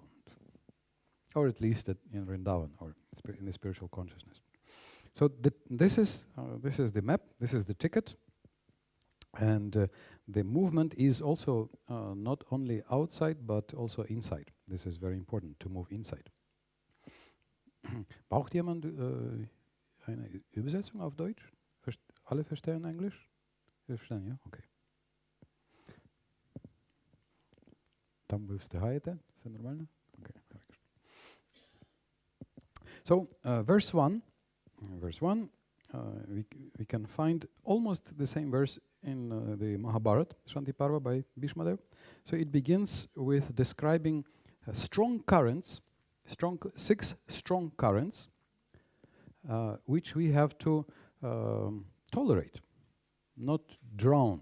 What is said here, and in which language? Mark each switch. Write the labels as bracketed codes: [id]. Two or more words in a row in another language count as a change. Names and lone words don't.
[en] Or at least in Vrindavan, or in the spiritual consciousness. So this is the map, this is the ticket. And the movement is also not only outside, but also inside. This is very important, to move inside. [de] Braucht jemand eine Übersetzung auf Deutsch? Alle verstehen Englisch? Wir verstehen, ja? [uk] Okay. Там вы встигаєте? Все нормально? [en] Okay. So, verse 1, we can find almost the same verse in the Mahabharata, Shanti Parva by Bhishmadev. So it begins with describing strong currents, six strong currents, which we have to tolerate, not drown.